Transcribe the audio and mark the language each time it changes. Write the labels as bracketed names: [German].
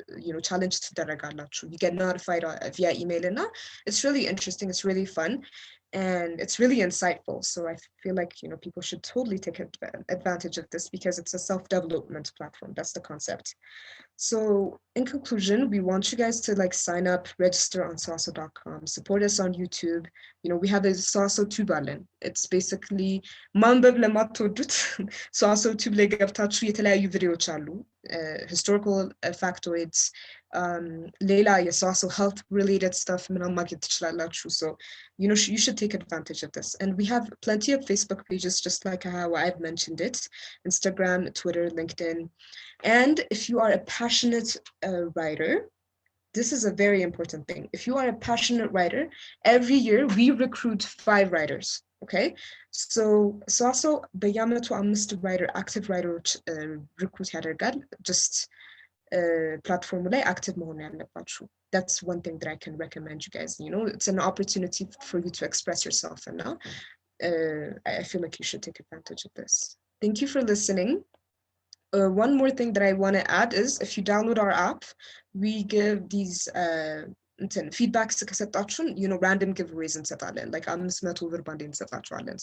[English] You know, challenge [Amharic] ትደረጋላችሁ. [English] You get notified via email, and it's really interesting, it's really fun, and it's really insightful. So I feel like, you know, people should totally take advantage of this because it's a self-development platform. That's the concept. So in conclusion, we want you guys to like sign up, register on SOASO.com, support us on YouTube. You know, we have a SOASO tube button. It's basically [Amharic] ማንበብ ለማትወዱት SOASO tube ላይ ገብታችሁ የተለያዩ ቪዲዮዎች አሉ, [English] historical factoids, [Amharic] ሌላ የSOASO [English] health related stuff [Amharic] ምናምን ማግኘት ትችላላችሁ. [English] So, you know, you should take advantage of this. And we have plenty of Facebook pages, just like how I've mentioned it, Instagram, Twitter, LinkedIn. And if you are a passionate writer, this is a very important thing. If you are a passionate writer, every year we recruit 5 writers. [Amharic] Okay, so SOASO በየዓመቱ 5 writer, [English] active writers [Amharic] recruit ያደርጋል. Just platform ላይ active መሆን ያለባችሁ. [English] That's one thing that I can recommend you guys. You know, it's an opportunity for you to express yourself, and now I feel like you should take advantage of this. Thank you for listening. One more thing that I want to add is, if you download our app, we give these feedbacks [Amharic] ከሰጣችሁን, [English] you know, random giveaways [Amharic] እንሰጣለን, [English] like 500 [Amharic] ብር ባንዴ እንሰጣችኋለን.